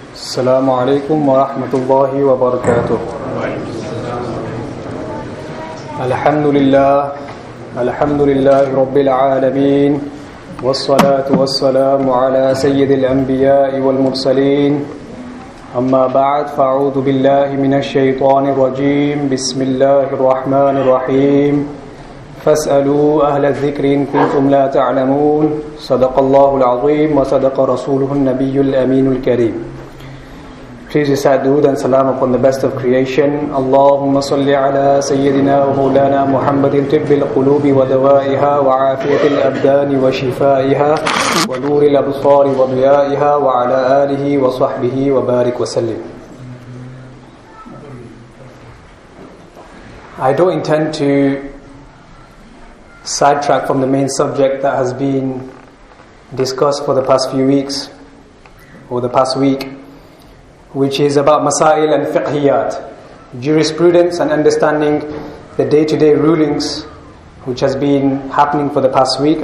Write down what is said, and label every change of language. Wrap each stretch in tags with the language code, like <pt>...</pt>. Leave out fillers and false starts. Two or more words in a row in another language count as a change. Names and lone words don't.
<ar>السلام عليكم ورحمة الله وبركاته. الحمد لله رب العالمين، والصلاة والسلام على سيد الأنبياء والمرسلين. أما بعد، فأعوذ بالله من الشيطان الرجيم. بسم الله الرحمن الرحيم. فاسألوا أهل الذكر إن كنتم لا تعلمون. صدق الله العظيم وصدق رسوله النبي الأمين الكريم.</ar> <en>Please recite durood and salam upon the best of creation.</en> <ar>اللهم صل على سيدنا ومولانا محمد طب القلوب ودوائها وعافية الأبدان وشفائها ونور الأبصار وضيائها وعلى آله وصحبه وبارك وسلم.</ar> <en>I don't intend to sidetrack from the main subject that has been discussed for the past few weeks, or the past week, which is about masail and fiqhiyat, jurisprudence and understanding the day-to-day rulings which has been happening for the past week.</en>